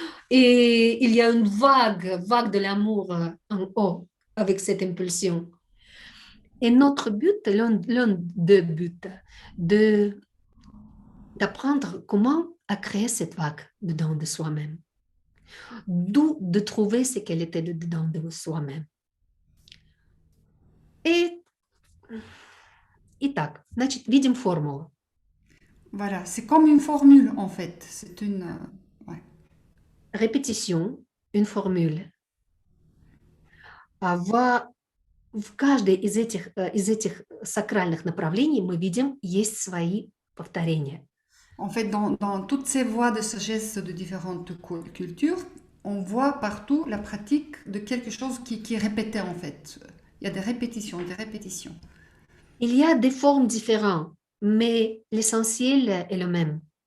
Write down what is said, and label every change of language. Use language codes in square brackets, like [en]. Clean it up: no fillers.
[fr] Et il y a une vague de l'amour en haut avec cette impulsion. Et notre but, l'un des buts, d'apprendre comment à créer cette vague dedans de soi-même. D'où de trouver ce qu'elle était dedans de soi-même. Et, [ru] итак, значит, видим формулу. [fr] Voilà, c'est comme une formule en fait. C'est une. Ouais. Репетиtion, une formule. [ru] В каждой из этих сакральных направлений мы видим, есть свои повторения. [fr] En fait, dans toutes ces voies de sagesse de différentes cultures, on voit partout la pratique de quelque chose qui est répété en fait. Il y a des répétitions, des répétitions. Il y a des formes différentes, mais l'essentiel est le même.